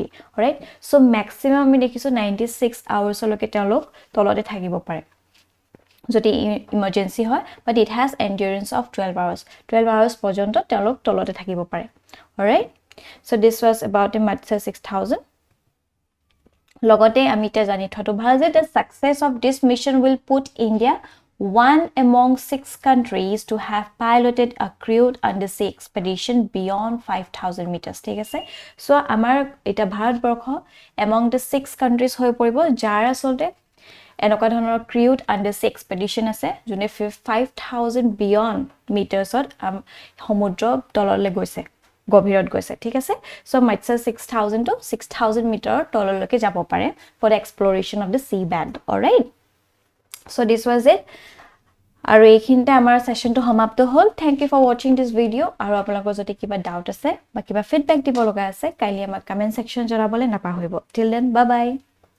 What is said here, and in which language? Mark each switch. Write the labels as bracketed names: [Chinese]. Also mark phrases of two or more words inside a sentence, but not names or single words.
[English] All right, so maximum [Assamese] আমি দেখিছো 96 hours লকে তেওঁলোক তলতে থাকিব পাৰে যদি ইমার্জেন্সি হয়, [English] but it has endurance of 12 hours. [Assamese] 12 hours পর্যন্ত তেওঁলোক তলতে থাকিব পাৰে. [English] Alright, so this was about the Matsya 6000. [Assamese] লগতে আমি এটা জানি থটো ভাল যে [English] the success of this mission will put India one among 6 countries to have piloted a crewed undersea expedition beyond 5000 meters. [Assamese] ঠিক আছে, so আমাৰ এটা ভাৰতবৰ্ষ [English] among the 6 countries [Assamese] হৈ পৰিব যাৰ আসলতে এনেকুৱা ধৰণৰ [English] crewed undersea expedition [Assamese] আছে যোনে 5000 [English] beyond meters [Assamese] সমুদ্ৰ তললৈ গৈছে, গভীৰত গৈছে. ঠিক আছে, so Matsya 6000 to 6000 মিটাৰ তললৈকে যাব পাৰে [English] for the exploration of the sea bed. All right, so this was it. [Assamese] আৰু এইখিনিতে আমাৰ সেশনটো সমাপ্ত হ'ল. [English] Thank you for watching this video. [Assamese] আৰু আপোনালোকৰ যদি কিবা ডাউট আছে বা কিবা ফিডবেক দিব লগা আছে কাইলৈ আমাক কমেন্ট সেকশন জনাবলৈ নাপাহৰিব. [English] Till then, bye bye.